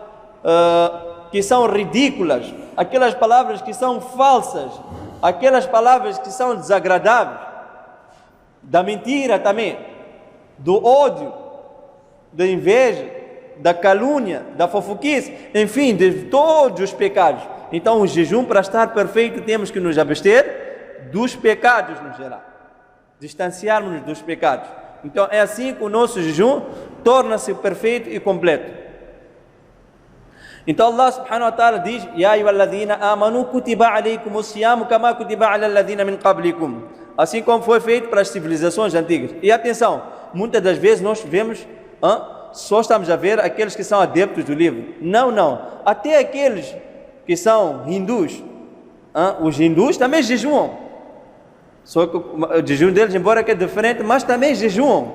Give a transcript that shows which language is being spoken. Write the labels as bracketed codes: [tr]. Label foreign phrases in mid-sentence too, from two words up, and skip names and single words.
[pt] que são ridículas, aquelas palavras que são falsas, aquelas palavras que são desagradáveis, da mentira também, do ódio, da inveja, da calúnia, da fofoquice, enfim, de todos os pecados. Então o jejum, para estar perfeito, temos que nos abster dos pecados no geral, distanciarmos dos pecados. Então é assim que o nosso jejum torna-se perfeito e completo. Então Allah [ar] سبحانه وتعالى [pt] diz: [ar] يا أيها الذين آمنوا كتب عليكم الصيام كما كتب على الذين من قبلكم. [pt] Assim como foi feito para as civilizações antigas. E atenção, muitas das vezes nós vemos, só estamos a ver aqueles que são adeptos do livro. Não. Até aqueles que são hindus, os hindus também jejuam. Só que o jejum deles, embora que é diferente, mas também jejuam.